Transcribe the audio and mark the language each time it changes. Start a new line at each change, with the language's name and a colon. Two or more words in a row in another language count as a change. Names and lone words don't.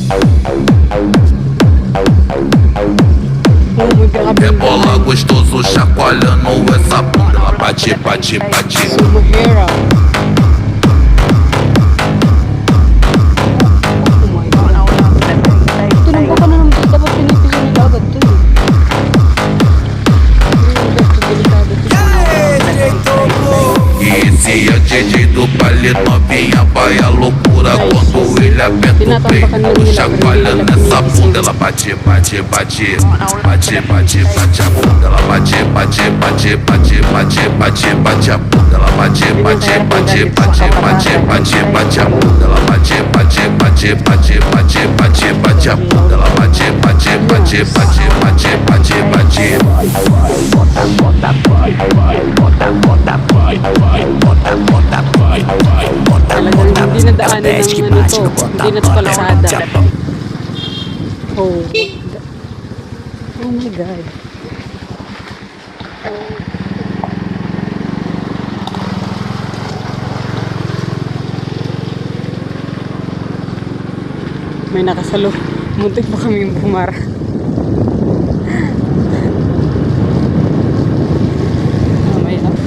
Portuguese: Rebola gostoso, chacoalhando essa bunda. Ela bate, bate, bate.
Filipino: Sumahera. Tinumpa ka na naman. Dapat pinipisin nila agad to.
Portuguese: E esse é DJ do baile, novinha vai a loucura. Quando ele aperta o peito, chacoalhando essa bunda. Ela bate, bate, bate. Bate, bate, bate a bunda. Ela bate, bate, bate, bate, bate, bate, bate a bunda. Ela bate, bate, bate, bate, bate, bate, bate a bunda. Ela bate, bate, bate, bate, bate, bate, bate a bunda. Ela bate, bate, bate, bate, bate, bate, bate.
Filipino: Talagang hindi nadaanan ng ano to. Hindi na to palasada. Oh.
English: Oh my God.
Filipino: May nakasalo. Muntik pa kami bumara. Mamaya.